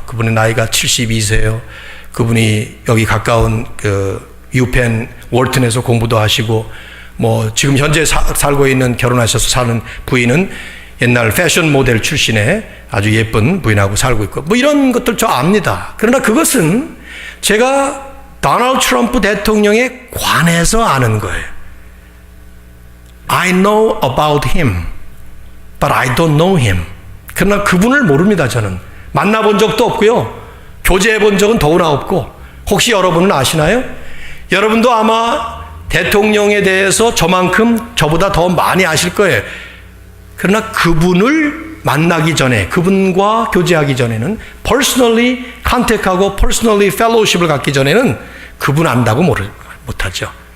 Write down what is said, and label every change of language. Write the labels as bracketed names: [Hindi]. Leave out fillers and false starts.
[Korean] 그분의 나이가 72세예요. 그분이 여기 가까운 유펜 월튼에서 공부도 하시고 뭐 지금 현재 살고 있는 결혼하셔서 사는 부인은 옛날 패션 모델 출신의 아주 예쁜 부인하고 살고 있고 뭐 이런 것들 저 압니다. 그러나 그것은 제가 도널드 트럼프 대통령에 관해서 아는 거예요. [English] I know about him, but I don't know him. [Korean] 그러나 그분을 모릅니다. 저는 만나본 적도 없고요, 교제해 본 적은 더구나 없고. 혹시 여러분은 아시나요? 여러분도 아마 대통령에 대해서 저만큼 저보다 더 많이 아실 거예요. 그러나 그분을 만나기 전에, 그분과 교제하기 전에는, [English] personally contact [Korean] 하고 [English] personally fellowship [Korean] 을 갖기 전에는 그분 안다고 못하죠.